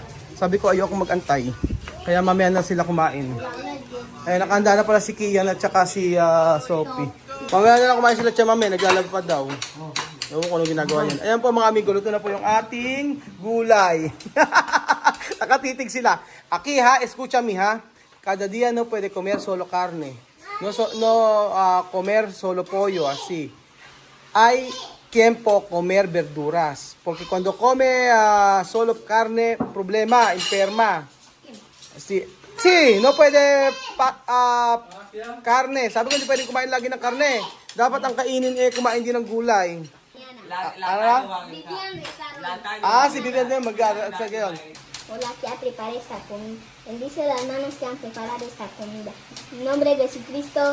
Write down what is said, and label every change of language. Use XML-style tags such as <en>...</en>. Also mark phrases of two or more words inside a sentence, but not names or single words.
<tl>Sabi ko ayoko mag-antay. Kaya mamaya na sila kumain. Ay nakahanda na pala si Kian at tsaka si Sophie. Mamaya na lang kumain sila Tia mamaya, naglalaba pa daw. Ewan ko anong ginagawa yan. Ayan po mga amigo, luto na po yung ating gulay. Nakatitig sila.</tl> <es>Aki ha, escucha mi ha. cada día no puede comer solo carne. Comer solo pollo, así. Hay tiempo comer verduras. Porque cuando come solo carne, problema, enferma. Sí, sí, no puede karne.</es> <tl>Sabi ko hindi pwede kumain lagi ng karne. Dapat ang kainin kumain din ng gulay. Si Vivian din mag-aaral sa gayon.</tl> <es>Hola, que a preparar esta comida. Bendice las manos que han preparado esta comida. En nombre de Jesucristo.</es>